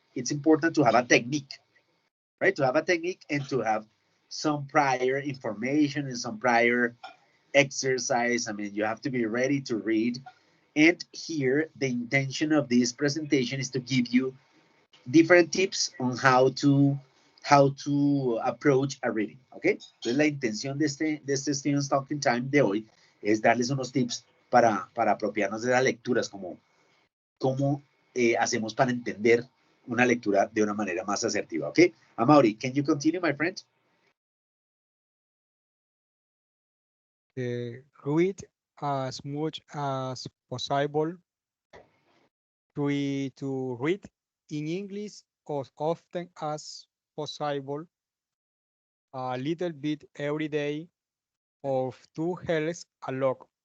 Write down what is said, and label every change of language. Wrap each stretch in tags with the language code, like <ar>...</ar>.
<en>It's important to have a technique, right? To have a technique and to have some prior information and some prior exercise. I mean, you have to be ready to read. And here, the intention of this presentation is to give you different tips on how to approach a reading, ¿ok?</en> <es>Entonces la intención de este Students Talking Time de hoy es darles unos tips para apropiarnos de las lecturas, como cómo hacemos para entender una lectura de una manera más asertiva, ¿ok?</es> <en>Amaury, can you continue, my friend? Read as much as possible. Try to read in English as often as possible, a little bit every day, of 2 hours a lot.</en>